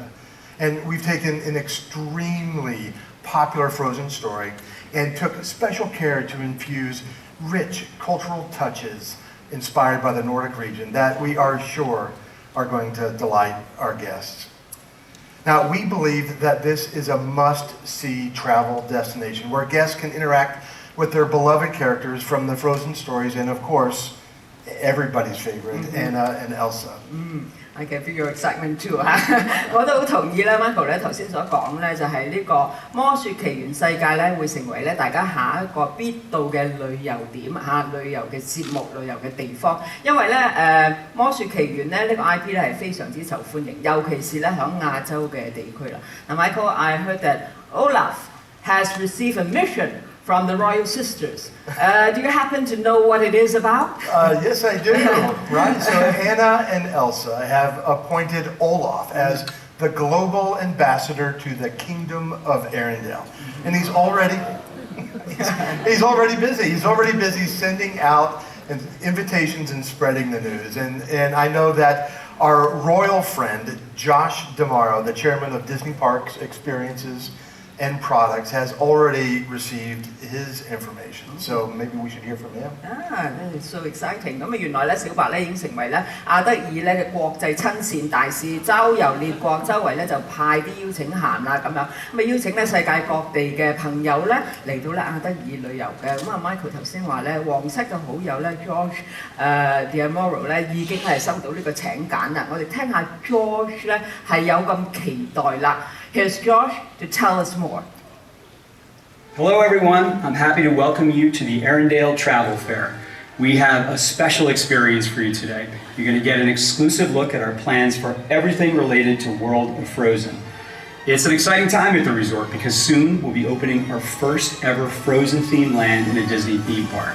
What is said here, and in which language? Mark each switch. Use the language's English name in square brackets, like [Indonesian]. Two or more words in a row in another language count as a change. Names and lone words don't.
[English] And we've taken an extremely popular Frozen story and took special care to infuse rich cultural touches inspired by the Nordic region that we are sure are going to delight our guests. Now, we believe that this is a must-see travel destination where guests can interact with their beloved characters from the Frozen stories and, of course, everybody's favorite, Anna and Elsa. I can feel your excitement too [Cantonese] 我都好同意啦 ，Michael 咧頭先所講咧，就係呢個魔雪奇緣世界咧，會成為咧大家下一個必到嘅旅遊點旅遊嘅節目、旅遊嘅地方。因為咧魔雪奇緣咧呢個 IP 咧係非常之受歡迎，尤其是咧響亞洲嘅地區啦。 [English] 嗱 ，Michael，I heard that Olaf has received a mission from the royal sisters. Do you happen to know what it is about? Yes, I do. Right. So Anna and Elsa have appointed Olaf as the global ambassador to the Kingdom of Arendelle, and he's already busy. He's already busy sending out invitations and spreading the news. And I know that our royal friend Josh D'Amaro, the chairman of Disney Parks Experiences and Products, has already received his information. So maybe we should hear from him. That is so exciting. [Cantonese] 咁原來咧小白咧已經成為咧阿德爾咧嘅國際親善大使，周遊列國，周圍咧就派啲邀請函啦咁樣，咁邀請咧世界各地嘅朋友咧嚟到咧阿德爾旅遊嘅。咁Michael 頭先話咧皇室嘅好友咧 George D'Amaro 咧已經係收到呢個請柬啦。我哋聽下 George 咧係有咁期待啦。 [English] Here's George to tell us more. Hello everyone, I'm happy to welcome you to the Arendelle Travel Fair. We have a special experience for you today. You're going to get an exclusive look at our plans for everything related to World of Frozen. It's an exciting time at the resort because soon we'll be opening our first ever Frozen themed land in a Disney theme park.